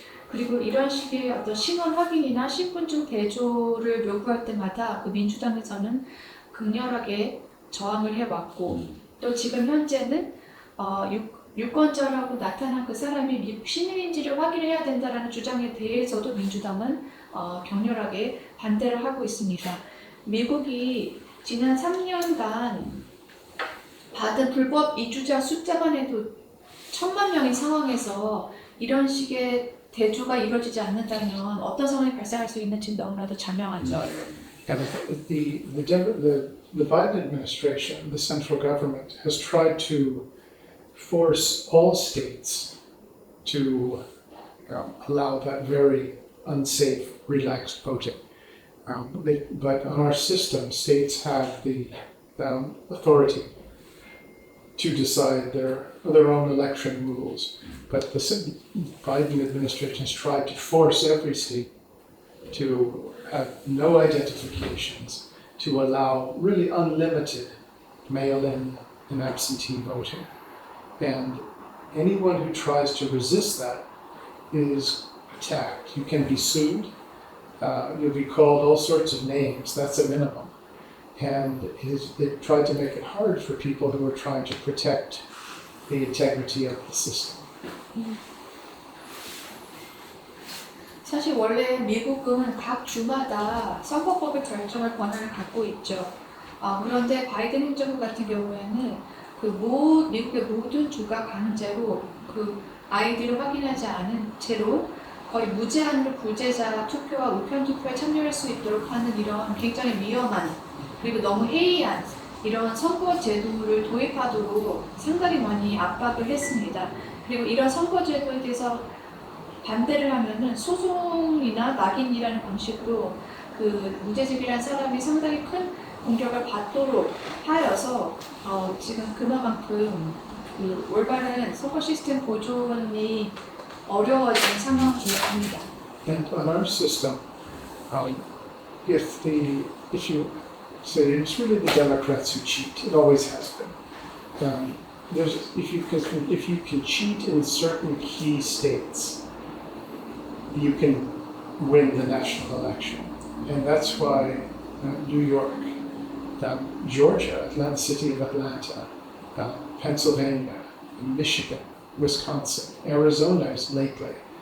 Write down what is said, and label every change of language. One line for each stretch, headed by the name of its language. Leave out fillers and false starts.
Korean: 그리고 이런 식의 어떤 신원 확인이나 신분증 대조를 요구할 때마다 그 민주당에서는 극렬하게 저항을 해왔고 또 지금 현재는 유권자라고 나타난 그 사람이 미국 시민인지를 확인해야 된다는 주장에 대해서도 민주당은 격렬하게 반대를 하고 있습니다. 미국이 지난 3년간 받은 불법 이주자 숫자만 해도 1,000만 명인 상황에서 이런 식의 대조가 이루어지지 않는다면 어떤 상황이 발생할 수 있는지 너무나도 자명하죠.
English: And the Biden administration, the central government, has tried to force all states to allow that very unsafe, relaxed voting. But on our system, states have the authority to decide their own election rules. But the Biden administration has tried to force every state to have no identifications, to allow really unlimited mail-in and absentee voting. And anyone who tries to resist that is attacked. You can be sued, you'll be called all sorts of names, that's a minimum. And they've tried to make it hard for people who are trying to protect the integrity of the system.
Korean: 사실 원래 미국은 각 주마다 선거법의 결정할 권한을 갖고 있죠. 그런데 바이든 행정부 같은 경우에는 미국의 모든 주가 강제로 그 아이디를 확인하지 않은 채로 거의 무제한으로 불제자 투표와 우편 투표에 참여할 수 있도록 하는 이런 굉장히 위험한 그리고 너무 해이한 이런 선거 제도를 도입하도록 상당히 많이 압박을 했습니다. 그리고 이런 선거 제도에 대해서 반대를 하면은 소송이나 낙인이라는 방식으로 그 문제집이라는 사람이 상당히 큰 공격을 받도록 하여서 지금 그만큼 그 올바른 선거 시스템 보존이 어려워진 상황입니다.
English: And on our system, if you say it's really the Democrats who cheat, it always has been. If you can cheat in certain key states, you can win the national election, and that's why New York, Georgia, Atlanta City of Atlanta, Pennsylvania, Michigan, Wisconsin, Arizona is lately.